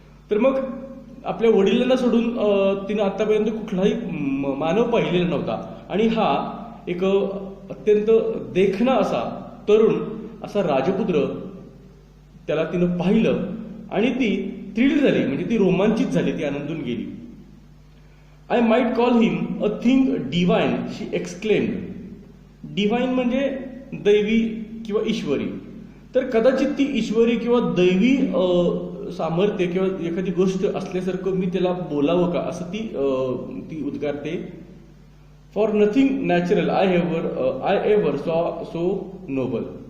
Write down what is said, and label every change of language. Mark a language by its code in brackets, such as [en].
[mr] तर मग आपल्या वडिलांना सोडून तिनं आतापर्यंत कुठलाही मानव पाहिलेला नव्हता. आणि हा एक अत्यंत देखणा असा तरुण असा राजपुत्र त्याला तिनं पाहिलं आणि ती थ्रिल्ड झाली, म्हणजे ती रोमांचित झाली, ती आनंदून गेली. [en] I might call him a thing divine, she exclaimed. [mr] Divine म्हणजे दैवी किंवा ईश्वरी. तर कदाचित ती ईश्वरी किंवा दैवी सामर्थ्य किंवा एखादी गोष्ट असल्यासारखं मी त्याला बोलावं का, असं ती उद्गारते. [en] For nothing natural I ever so noble.